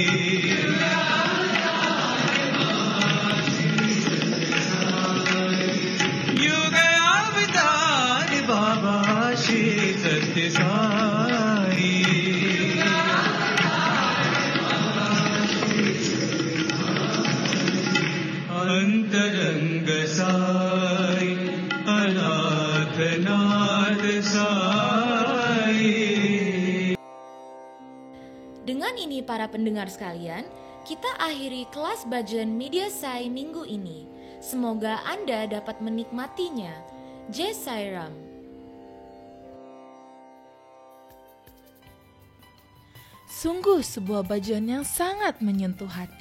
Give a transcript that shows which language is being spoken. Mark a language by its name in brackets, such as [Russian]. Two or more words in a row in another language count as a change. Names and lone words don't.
[Hindi] युग अवतार बाबा श्री सत्य साई अंतरंग साई अनाथ नाथ साई. [Indonesian] Dengan ini para pendengar sekalian, kita akhiri kelas Bajen Media Sai minggu ini. Semoga Anda dapat menikmatinya. [Hindi] जय साईराम. [Indonesian] Sungguh sebuah bagian yang sangat menyentuh hati.